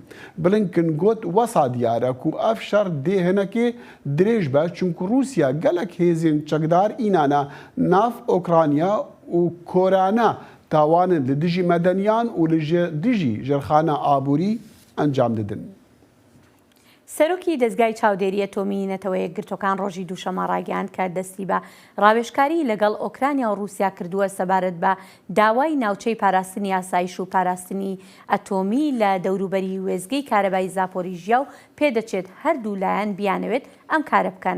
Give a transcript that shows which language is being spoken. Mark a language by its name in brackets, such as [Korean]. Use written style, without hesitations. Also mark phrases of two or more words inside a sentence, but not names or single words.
[Kurdish] Blinken got wesa diyar e ku ev şer dê hinekê dirêj be çunku Rûsya gelek hêzên çekdar înane nav Ukrayna û Korane tawanin li dijî medeniyan û li dijî jirxana aborî encam didin. [Central Kurdish] سەرۆکی دەستگای چاودێری ئەتۆمی نەتەوەیە گرتوەکان ڕۆژی دووشەمە ڕاگەیاند کە دەستی بە ڕاوێژکاری لەگەڵ ئۆکرانیا و رووسیا کردووە سەبارەت بە داوای ناوچەی پاراستنی ئاسایش و پاراستنی ئەتۆمی لە دەوروبەری وێزگەی کارەبای زاپۆریژیا و پێدەچێت هەردوو لایەن بیانەوێت ئەم کارە بکەن.